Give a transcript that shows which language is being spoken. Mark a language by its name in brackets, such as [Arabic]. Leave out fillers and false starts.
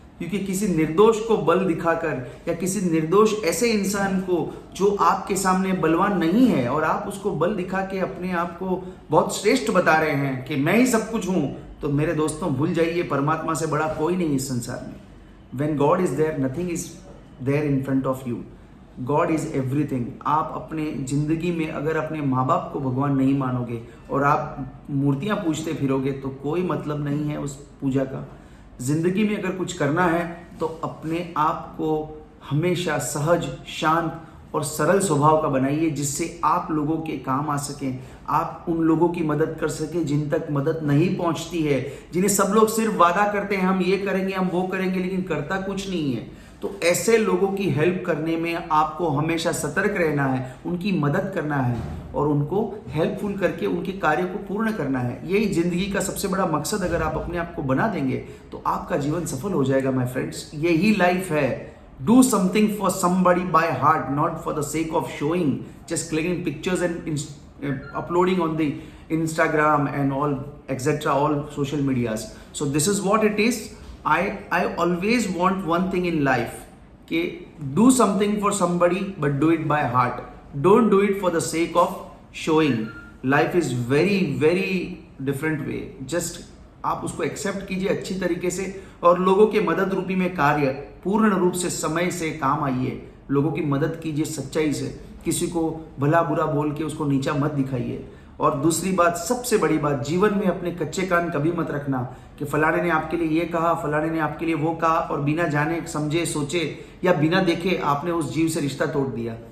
[Hindi] क्योंकि किसी निर्दोष को बल दिखाकर या किसी निर्दोष ऐसे इंसान को जो आपके सामने बलवान नहीं है और आप उसको बल दिखा के अपने आप को बहुत श्रेष्ठ बता रहे हैं कि मैं ही सब कुछ हूं, तो मेरे दोस्तों भूल जाइए, परमात्मा से बड़ा कोई नहीं इस संसार में। [English] When God is there, nothing is there in front of you. God is everything. [Hindi] आप अपने जिंदगी में अगर अपने माँ बाप को भगवान नहीं मानोगे और आप मूर्तियां पूजते फिरोगे तो कोई मतलब नहीं है उस पूजा का। जिंदगी में अगर कुछ करना है तो अपने आप को हमेशा सहज, शांत और सरल स्वभाव का बनाइए, जिससे आप लोगों के काम आ सकें, आप उन लोगों की मदद कर सकें जिन तक मदद नहीं पहुंचती है, जिन्हें सब लोग सिर्फ वादा करते हैं हम ये करेंगे, हम वो करेंगे, लेकिन करता कुछ नहीं है। तो ऐसे लोगों की हेल्प करने में आपको हमेशा सतर्क रहना है, उनकी मदद करना है और उनको हेल्पफुल करके उनके कार्य को पूर्ण करना है। यही जिंदगी का सबसे बड़ा मकसद अगर आप अपने आप को बना देंगे तो आपका जीवन सफल हो जाएगा [English] My friends. [Hindi] यही लाइफ है। [English] Do something for somebody by heart, not for the sake of showing, just clicking pictures and uploading on the Instagram and all etc. all social medias. So this is what it is. I always want one thing in life, कि do something for somebody but do it by heart. Don't do it for the sake of showing. Life is very different way. [Hindi] Just आप उसको accept कीजिए अच्छी तरीके से और लोगों के मदद रूपी में कार्य पूर्ण रूप से समय से काम आइए। लोगों की मदद कीजिए सच्चाई से, किसी को भला बुरा बोल के उसको नीचा मत दिखाइए। और दूसरी बात, सबसे बड़ी बात, जीवन में अपने कच्चे कान कभी मत रखना कि फलाने ने आपके लिए ये कहा, फलाने ने आपके लिए वो कहा और बिना जाने समझे सोचे या बिना देखे आपने उस जीव से रिश्ता तोड़ दिया।